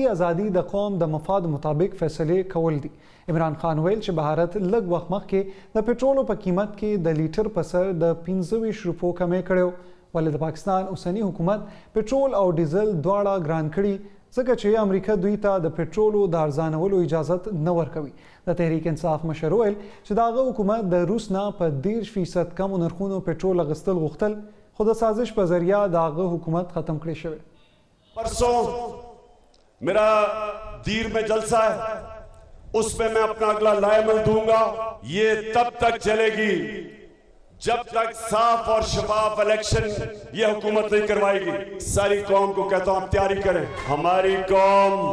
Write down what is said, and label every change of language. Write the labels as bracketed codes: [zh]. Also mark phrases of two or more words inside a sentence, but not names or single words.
[ps] ازادي د قوم د مفاد مطابق فیصله کول دي عمران خان ویل چې بهارت لږ وخت مخکې د پټرولو په قیمت کې د لیټر په سر د 25 روپو کمې کړو ولې د پاکستان اوسنی حکومت پټرول او ډیزل دواړه ګران کړي ځکه چې امریکا دوی ته د پټرولو د ارزانولو اجازه نه ورکوي د تحریک انصاف مشر ویل چې دغه حکومت د روس نه په 10% کم نرخونو پټرول اغستل غوښتل خو د سازش په ذریعہ دغه حکومت ختم کړی شوی [ur] پرسوں میرا دیر میں جلسہ ہے اس میں میں اپنا اگلا لائحہ عمل دوں گا یہ تب تک چلے گی جب تک صاف اور شفاف الیکشن یہ حکومت نہیں کروائے گی ساری قوم کو کہتا ہوں آپ تیاری کریں ہماری قوم